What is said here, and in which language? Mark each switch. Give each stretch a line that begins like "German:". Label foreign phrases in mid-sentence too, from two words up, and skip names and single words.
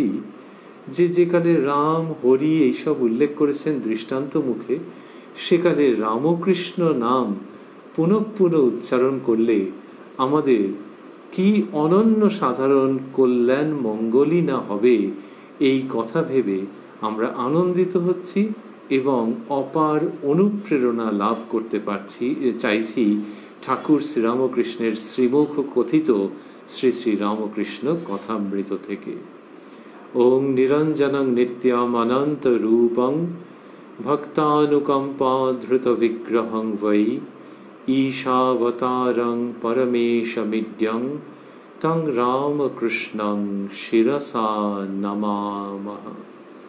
Bangla: যে যেকালে রাম হরি এইসব উল্লেখ করেছেন দৃষ্টান্ত মুখে, সেকালে রামকৃষ্ণ নাম পুনঃ পুনঃ উচ্চারণ করলে আমাদের কি অনন্য সাধারণ কল্যাণ মঙ্গলই না হবে, এই কথা ভেবে আমরা আনন্দিত হচ্ছি এবং অপার অনুপ্রেরণা লাভ করতে চাইছি ঠাকুর শ্রীরামকৃষ্ণের শ্রীমুখ কথিত শ্রী শ্রী রামকৃষ্ণ কথামৃত থেকে।
Sanskrit: ওং নিরঞ্জনং নিত্যম অনন্ত রূপং ভক্তানুকম্পা ধৃত বিগ্রহং বৈ ঈশাবতারং পরমেশমিড্যং তং রামকৃষ্ণং শিরসা নমামঃ।